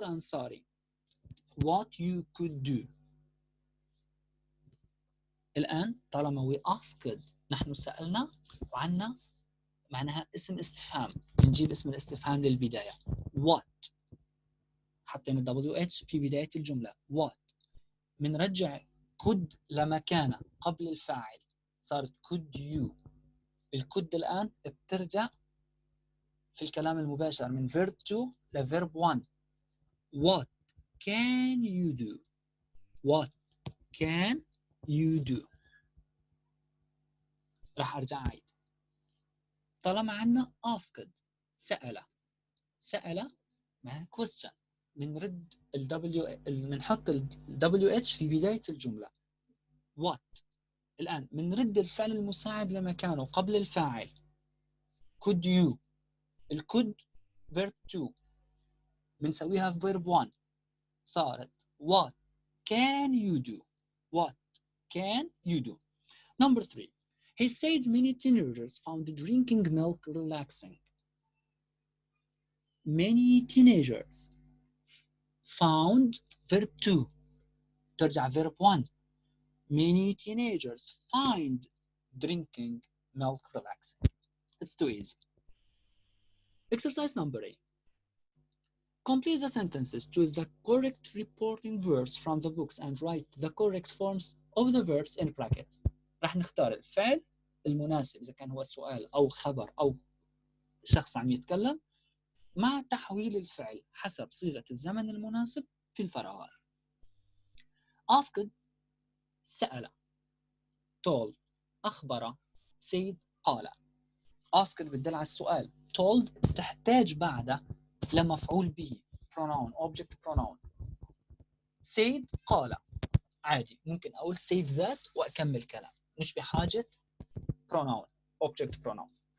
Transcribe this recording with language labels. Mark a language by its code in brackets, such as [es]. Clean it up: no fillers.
[en] Ansari what you could do. [ar] الآن طالما [en] we asked [ar] نحن سألنا وعنا معناها اسم استفهام بنجيب اسم الاستفهام للبداية. What حطينا WH في بداية الجملة. What بنرجع could لمكانه قبل الفاعل [en] صارت could you. [ar] الكود الآن بترجع في الكلام المباشر من verb 2 ل verb 1. [en] What can you do? What can you do? [ar] راح أرجع أعيد. طالما عنا asked سأل معناها question، بنرد بنحط ال WH في بداية الجملة. what الآن بنرد الفعل المساعد لمكانه قبل الفاعل. [en] could you الكود verb 2 [ar] بنسويها في [en] verb 1 صارت what can you do. What can you do? Number 3. He said many teenagers found drinking milk relaxing. Many teenagers found verb 2 ترجع verb 1. Many teenagers find drinking milk relaxing. It's too easy. Exercise number 8. Complete the sentences. Choose the correct reporting verbs from the books and write the correct forms of the verbs in brackets. [ar] راح نختار الفعل المناسب إذا كان هو سؤال أو خبر أو شخص عم يتكلم مع تحويل الفعل حسب صيغة الزمن المناسب في الفراغات. asked سأل، told أخبر، said قال. asked بتدل على السؤال، told تحتاج بعده لمفعول به [en] pronoun object pronoun. [ar] said قال عادي ممكن أقول [en] said that [ar] وأكمل كلام مش بحاجة [en] pronoun object pronoun.